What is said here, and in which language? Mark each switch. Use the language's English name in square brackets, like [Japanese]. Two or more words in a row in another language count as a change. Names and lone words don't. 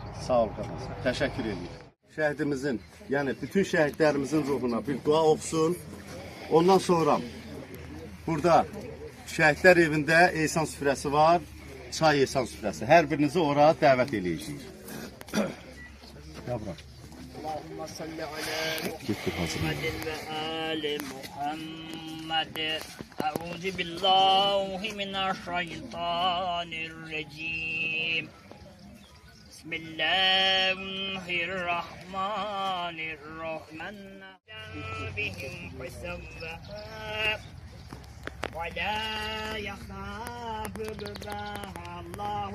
[Azerbaijani] Sağ ol qardaş, təşəkkür edirəm. Şəhidimizin, yəni bütün şəhidlərimizin ruhuna bir dua oxusun. Ondan sonra burada şəhidlər evində ehsan süfrəsi var, çay ehsan süfrəsi. Hər birinizi ora dəvət eləyəcəyik. Yavrum. [Arabic] اللهم صل على محمد وآل محمد أعوذ بالله من الشيطان الرجيم بسم الله الرحمن الرحيم بهم فسواها ولا يخاف عقباها الله